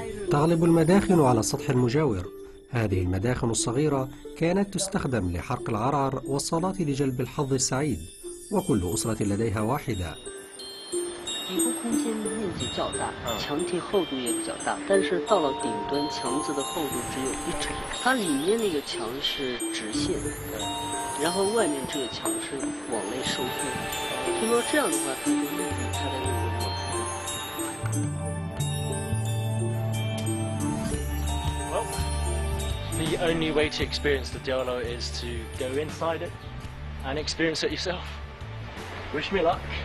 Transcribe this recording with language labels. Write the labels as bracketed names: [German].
[Arabic] تغلب المداخن على السطح المجاور. هذه المداخن الصغيرة كانت تستخدم لحرق العرعر والصلاة لجلب الحظ السعيد، وكل أسرة لديها واحدة. [Chinese] 底部空间面积较大，墙体厚度也比较大，但是到了顶端，墙子的厚度只有1指。它里面那个墙是直线，然后外面这个墙是往内收缩。听说这样的话，它就利于它的那个裸 [English] Well, the only way to experience the Diolo is to go inside it and experience it yourself. Wish me luck.